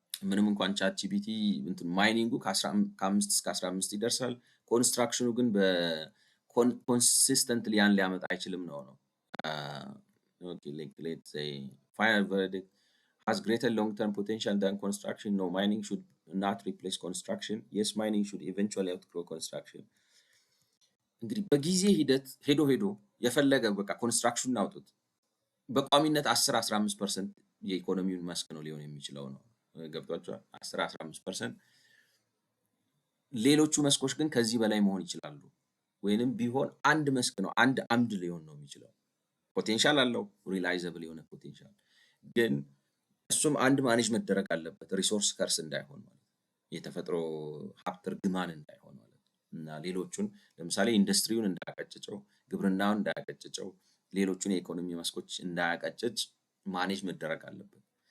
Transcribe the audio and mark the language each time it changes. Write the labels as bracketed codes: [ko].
[am] ምንም እንኳን ቻት ጂፒቲ እንትን ማይኒንጉ ከ5 እስከ 15 ይደርሳል፣ ኮንስትራክሽኑ ግን በኮንሲስተንትሊ ያን ሊያመጣ አይችልም ነው። [en] Okay, let's say final verdict has greater long-term potential than construction. No, mining should not replace construction. Yes, mining should eventually outgrow construction. [am] እንግዲህ በጊዜ ሂደት ሄዶ የፈለገ በቃ ኮንስትራክሽን አውጡት በቋሚነት 10-15% የኢኮኖሚውን መስክ ነው ሊሆን የሚችለው ነው። ገብቷቸዋል። 10-15% ሌሎቹ መስኮች ግን ከዚህ በላይ መሆን ይችላሉ። ወይንም ቢሆን አንድ መስክ ነው አንድ አምድ ሊሆን ነው የሚችለው። ፖቴንሻል አለው ሪላይዘብል የሆነ ፖቴንሻል ግን እሱም አንድ ማኔጅ መደረግ አለበት። ሪሶርስ ከርስ እንዳይሆን ማለት የተፈጥሮ ሀብት እርግማን እንዳይሆን ማለት እና ሌሎቹን ለምሳሌ ኢንዱስትሪውን እንዳያቀጭጨው፣ ግብርናውን እንዳያቀጭጨው፣ ሌሎቹን የኢኮኖሚ መስኮች እንዳያቀጭጭ ማኔጅ መደረግ አለበት።